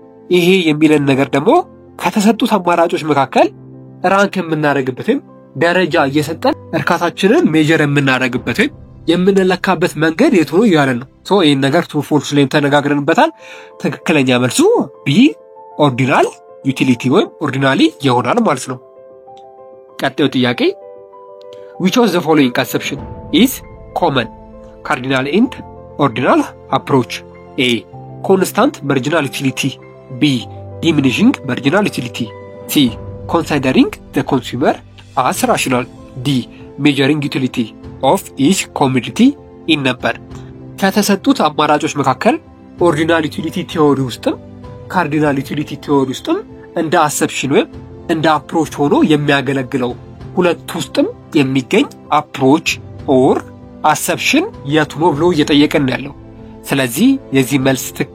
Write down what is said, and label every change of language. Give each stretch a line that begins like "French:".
Amharic: ይሄ የሚለን ነገር ደግሞ ከተሰጡት አማራጮች መካከል ራንክ የምናደርግበትን ደረጃ እየሰጠን እርካታችንን ሜጀር የምናደርግበትን የምንለካበት መንገድ የቱ ነው ያለን ነው። ይሄን ነገር ትሩ ፎልስ ላይ ተነጋግረንበታል። ትክክለኛ መልሱ ቢ ኦርዲናል ዩቲሊቲ ወይም ኦርዲናሊ ይሆናል ማለት ነው። ቀጣዩ ጥያቄ
English: which of the following conception is common cardinal and ordinal approach? A constant marginal utility, B. Diminishing marginal utility. C. Considering the consumer as rational. D. Measuring utility of each commodity in number.
Amharic: ከተሰጡት አማራጮች መካከል ኦርዲናል ዩቲሊቲ ቲዮሪ ውስጥም ካርዲናል ዩቲሊቲ ቲዮሪ ውስጥም እንደ አሰፕሽን ወይም እንደ አፕሮች ሆኖ የሚያገለግለው ሁለት ውስጥም የሚገኝ አፕሮች ኦር አሰፕሽን የቱ ነው ብሎ እየጠየቀን ያለው። ስለዚህ የዚህ መልስ